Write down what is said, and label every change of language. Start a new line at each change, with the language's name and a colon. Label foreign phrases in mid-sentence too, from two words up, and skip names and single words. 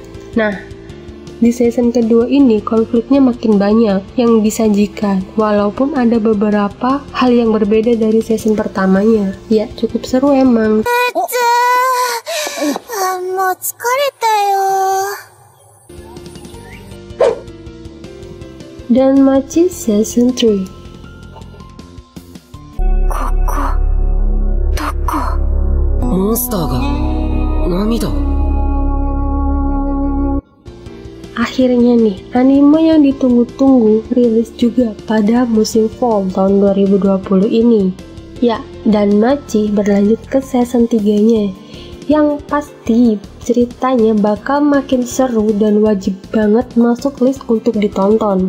Indonesian: Nah, di season kedua ini konfliknya makin banyak yang disajikan, walaupun ada beberapa hal yang berbeda dari season pertamanya. Ya, cukup seru emang. Dan Machi season 3.
Japanese: モンスターが涙を。
Indonesian: Akhirnya nih, anime yang ditunggu-tunggu rilis juga pada musim fall tahun 2020 ini. Ya, dan Machi berlanjut ke season 3-nya. Yang pasti ceritanya bakal makin seru dan wajib banget masuk list untuk ditonton.